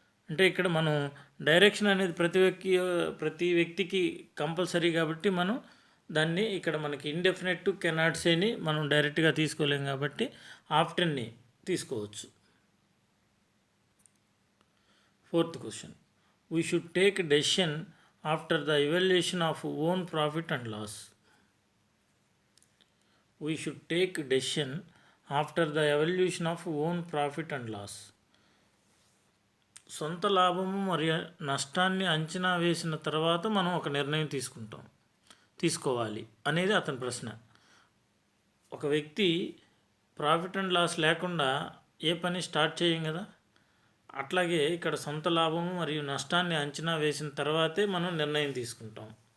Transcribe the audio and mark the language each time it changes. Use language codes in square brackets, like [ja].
[te] అంటే ఇక్కడ మనం డైరెక్షన్ అనేది ప్రతి వ్యక్తికి కంపల్సరీ కాబట్టి మనం దాన్ని ఇక్కడ మనకి ఇండెఫినెట్ కెనాట్ సేని మనం డైరెక్ట్గా తీసుకోలేం కాబట్టి ఆఫ్టెన్ని తీసుకోవచ్చు. [en] 4th question. We should take decision after the evaluation of own profit and loss. We should take decision after the evaluation of own profit and loss. [te] సొంత లాభము మరియు నష్టాన్ని అంచనా వేసిన తర్వాత మనం ఒక నిర్ణయం తీసుకోవాలి అనేది అతని ప్రశ్న. ఒక వ్యక్తి ప్రాఫిట్ అండ్ లాస్ లేకుండా ఏ పని స్టార్ట్ చేయం కదా, అట్లాగే ఇక్కడ సొంత లాభము మరియు నష్టాన్ని అంచనా వేసిన తర్వాతే మనం నిర్ణయం తీసుకుంటాం.